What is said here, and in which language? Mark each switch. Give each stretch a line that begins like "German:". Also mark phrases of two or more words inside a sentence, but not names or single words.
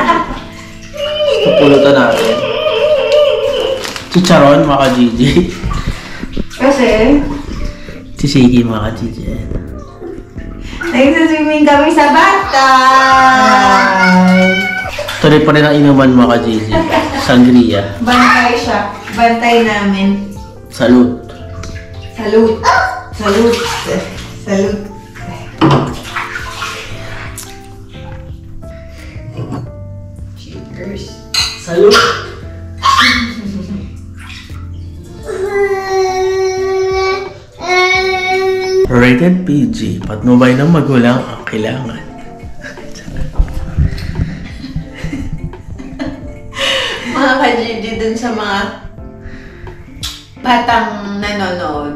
Filipino: Pupulutan natin. Chicharon mga ka-Gigi. Kasi, Sisiki mga ka-Gigi. nagsaswimming kami sa bathtub. Tuloy pa rin ang inuman mga ka-Gigi. Sangria. Bantay siya. Bantay namin. Salute. Salute. Salute. Salute. Cheers. Salute.
English: Rated PG.
Filipino: Patnubay ng magulang ang kailangan. Mga ka-Gigi dun sa mga batang nanonood.